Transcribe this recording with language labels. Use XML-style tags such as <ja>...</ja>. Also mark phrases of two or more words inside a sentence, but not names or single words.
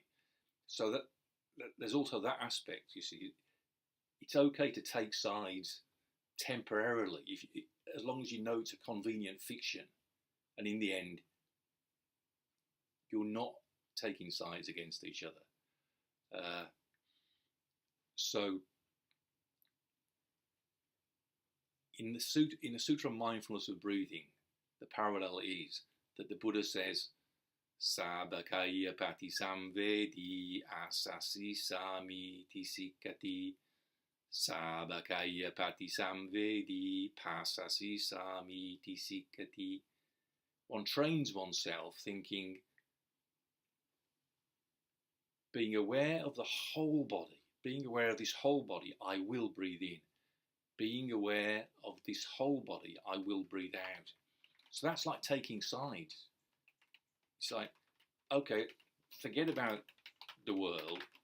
<en>So that there's also that aspect. You see, it's okay to take sides temporarily as long as you know it's a convenient fiction, and in the end you're not taking sides against each other. So in the Sutra of Mindfulness of Breathing, the parallel is that the Buddha says,</en> <pi>Sabakaya pati samvedi asasi sami tisikati. Sabakaya pati samvedi pasasi sami tisikati.</pi> <en>One trains oneself thinking, being aware of the whole body, being aware of this whole body, I will breathe in. Being aware of this whole body, I will breathe out. So that's like taking sides. It's like, okay, forget about the world.</en>